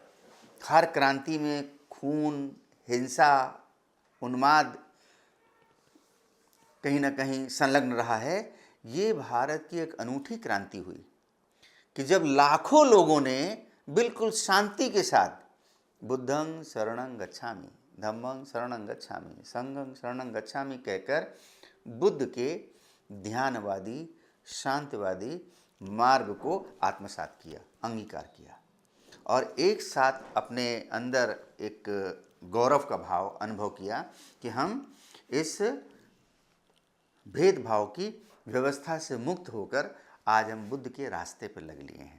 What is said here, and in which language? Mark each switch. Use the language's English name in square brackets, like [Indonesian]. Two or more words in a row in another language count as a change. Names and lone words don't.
[Hindi] हर क्रांति में खून, हिंसा, उन्माद कहीं ना कहीं संलग्न रहा है। ये भारत की एक अनूठी क्रांति हुई कि जब लाखों लोगों ने बिल्कुल शांति के साथ [Pali] बुद्धं शरणं गच्छामि, धम्मं शरणं गच्छामि, संघं शरणं गच्छामि [Hindi] कहकर बुद्ध के ध्यानवादी, शांतिवादी मार्ग को आत्मसात किया, अंगीकार किया और एक साथ अपने अंदर एक गौरव का भाव अनुभव किया कि हम इस भेदभाव की व्यवस्था से मुक्त होकर आज हम बुद्ध के रास्ते पर लग लिए हैं।